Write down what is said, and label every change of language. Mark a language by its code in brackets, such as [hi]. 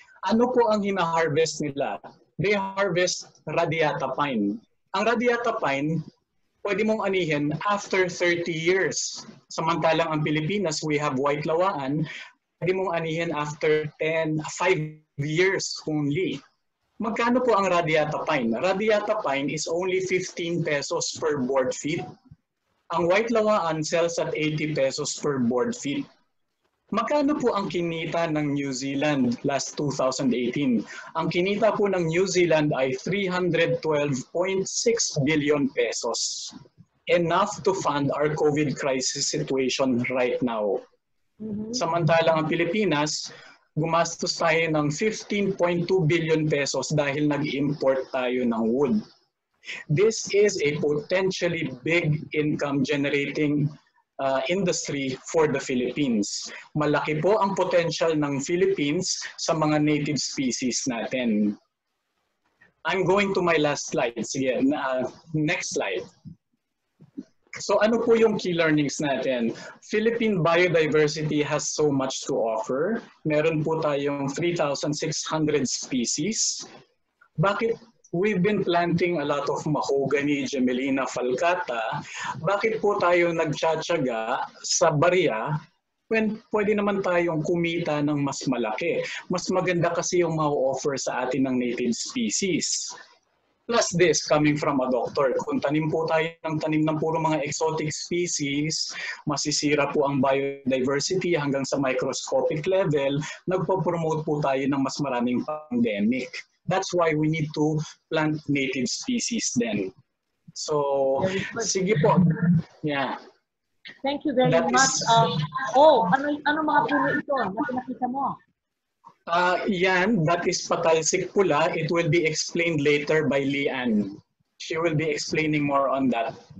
[tl] Ano po ang hina-harvest nila? [en] They harvest radiata pine. [tl] Ang radiata pine, pwede mong anihin after 30 years. Samantalang ang Pilipinas, [en] we have white lawaan, [tl] pwede mong anihin after 5 years only. Magkano po ang radiata pine? [en] Radiata pine is only 15 pesos per board feet. Ang white lawaan sells at 80 pesos per board feet. [tl] Magkano po ang kinita ng New Zealand last 2018? Ang kinita po ng New Zealand ay 312.6 billion pesos. [en] Enough to fund our COVID crisis situation right now. [tl] Samantalang ang Pilipinas, gumastos tayo ng 15.2 billion pesos dahil nag-import tayo ng wood. [en] This is a potentially big income generating industry for the Philippines. [tl] Malaki po ang potential ng Philippines sa mga native species natin. [en] I'm going to my last slide. Sige, next slide. [tl] So ano po yung key learnings natin? [en] Philippine biodiversity has so much to offer. [tl] Meron po tayong 3,600 species. [en] Bakit we've been planting a lot of mahogany, Gemelina falcata? [tl] Bakit po tayo nagtsatsaga sa barya when pwede naman tayong kumita ng mas malaki? Mas maganda kasi yung ma-offer sa atin ng native species. [en] Plus this, coming from a doctor, [tl] kung tanim po tayo ng tanim ng puro mga exotic species, masisira po ang biodiversity hanggang sa microscopic level, nagpo-promote po tayo ng mas maraming pandemic. [en] That's why we need to plant native species then. [tl] So, sige po. Yeah. [en] Thank you very much. [tl] Ano mga puno ito na pinakita mo? [en] Yan, that is patalsik pula. It will be explained later by Leanne. She will be explaining more on that.